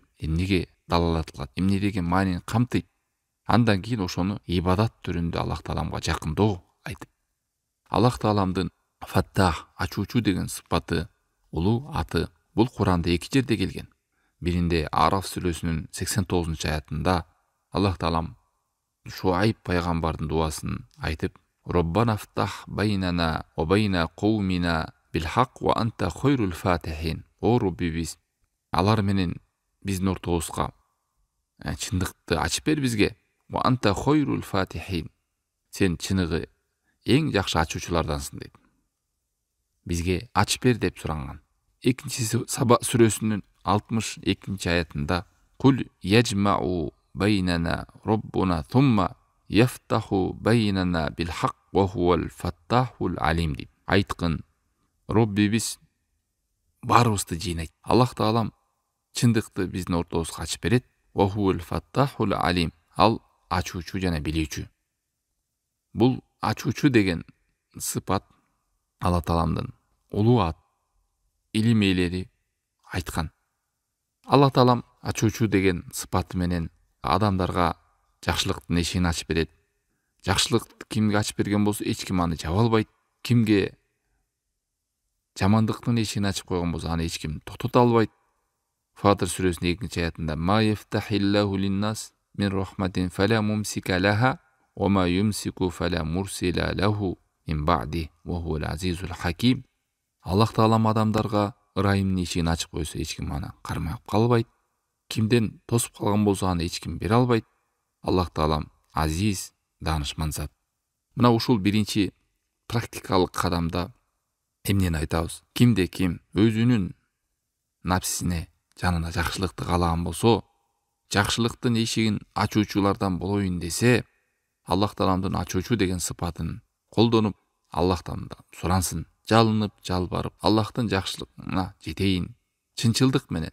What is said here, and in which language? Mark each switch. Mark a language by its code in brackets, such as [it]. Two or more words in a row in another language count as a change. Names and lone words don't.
[ky] Эмнеге далалат кылат, эмне деген маанини камтыйт. Андан кийин ошону ибадат түрүндө Аллах Тааламга жакындоо айтып. Аллах Тааламдын Фаттах, ачуучу деген сыпаты, улуу аты бул Куранда 2 жерде келген. Биринде Араф сүрөсүнүн 89 аятында Аллах Таалам Шуайб пайгамбардын дуасын айтып, [ar] «ربنا افتح بيننا وبين قومنا بالحق وأنت خير الفاتحين». [ky] О Роббибиз, алар менен биздин ортобузга чындыкты ачып бер бизге. [ar] وأنت خير الفاتحين. [ky] Сен чыныгы эң жакшы ачуучулардансың дейт. Бизге ачып бер деп суранган. Экинчиси Саба сүрөсүнүн 62 аятында [ar] «قل يجمع بيننا ربنا ثم يفتح بيننا بالحق وهو الفتاح العليم» дейт. [ky] Айткын, Роббибиз баарыбызды жыйнайт. Аллах Таалам чындыкты биздин ортобузга ачып берет. [ar] وهو الفتاح العليم. [ky] Ал ачуучу жана билүүчү. Бул ачуучу деген сыпат Аллах Тааламдын улуу ат, илим ээлери айткан. Аллах Таалам ачуучу деген сыпаты менен адамдарга жакшылыктын эшигин ачып берет. Жакшылыкты кимге ачып берген болсо, эч ким аны жаба албайт. Кимге жамандыктын эшигин ачып койгон болсо, аны эч ким токтото албайт. Фатыр сүрөсүнүн 2 аятында [ar] «ما يفتح الله للناس من رحمة فلا ممسك لها وما يمسك فلا مرسل له من بعده وهو العزيز الحكيم». [ky] Аллах Таалам адамдарга ырайымдын эшигин ачып койсо, эч ким аны кармап калбайт. Кимден тосуп калган болсо, аны эч ким бере албайт. Аллах Таалам азиз, даанышман зат. Мына ушул биринчи практикалык кадамда эмнени айтабыз? Кимде ким өзүнүн напсисине, жанына жакшылыкты каалаган болсо, жакшылыктын эшигин ачуучулардан болоюн десе, Аллах Тааламдын ачуучу деген сыпатын колдонуп, Аллахтан сурансын, жалынып, жалбарып, Аллахтын жакшылыгына жетейин, чынчылдык менен.